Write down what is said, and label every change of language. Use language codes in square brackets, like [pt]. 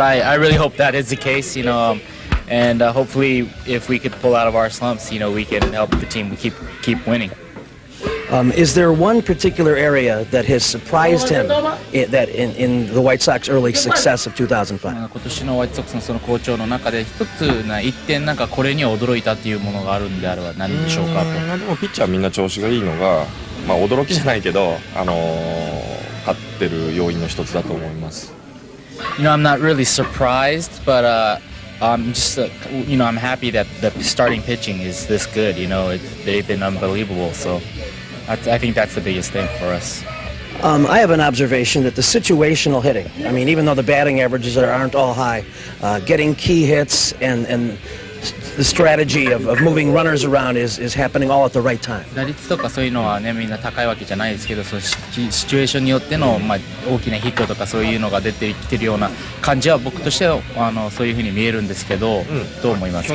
[en] I really hope that is the case. And hopefully, if we could pull out of our slumps, we can help the team keep winning. Is there one particular area that has surprised him in the White Sox early success of 2005? [ja] 今年のホワイトソックスのその好調の中で一点これに驚いたっていうものがあるんであれば何でしょうかと。でもピッチャーみんな調子がいいのが、驚きじゃないけど、勝ってる要因の一つだと思います。 [en] I'm not really surprised, but I'm just, I'm happy that the starting pitching is this good. They've been unbelievable. So I think that's the biggest thing for us. I have an observation that the situational hitting, I mean, even though the batting averages aren't all high, getting key hits and the strategy of moving runners around is happening all at the right time. [ja] 打率とかそういうのはねみんな高いわけじゃないですけど、そのシチュエーションによっての、大きなヒットとかそういうのが出てきてるような感じは僕としてはそういう風に見えるんですけど、どう思いますか？